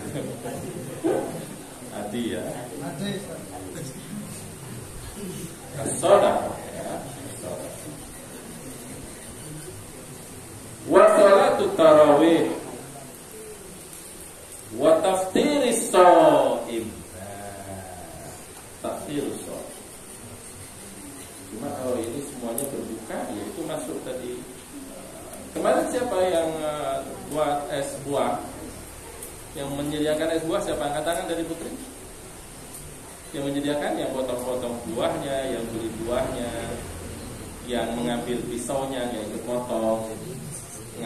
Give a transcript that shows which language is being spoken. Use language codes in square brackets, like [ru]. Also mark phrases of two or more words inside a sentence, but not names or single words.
[id] Adi ya. Shadaqah ya. [ar] وصلاة التراويح وتفطير الصائم. تفطير الصائم. [id] Cuma kalau ini semuanya berbuka, ya itu masuk tadi. Kemarin siapa yang buat es buah? Yang menyediakan es buah siapa? Angkat tangan dari Putri. Yang menyediakan, yang potong-potong buahnya, yang beli buahnya, yang mengambil pisaunya, yang ikut potong.